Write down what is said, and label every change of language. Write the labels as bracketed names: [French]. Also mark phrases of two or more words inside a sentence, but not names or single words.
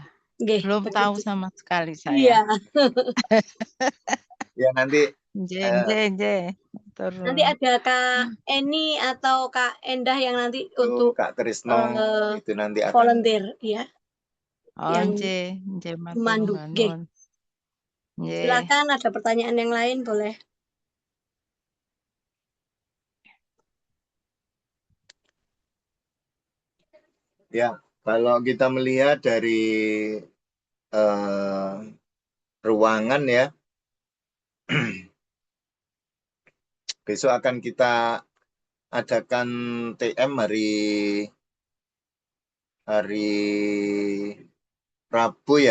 [Indonesian] Nggih, Belum tahu begitu. sama sekali Iya. saya. Ya nanti [Javanese] Nggih, nggih, nggih. [Indonesian] Nanti Turun. ada Kak Eni atau Kak Endah yang nanti itu untuk Kak Trisno itu nanti akan volunteer ya, Oh, yang [Javanese] nggih, nggih matur [Indonesian] memandu. Nggih. [Javanese] nuwun. Nggih. [Indonesian] Silakan ada pertanyaan yang lain boleh. ya kalau kita melihat dari eh, ruangan ya besok akan kita adakan TM hari Rabu ya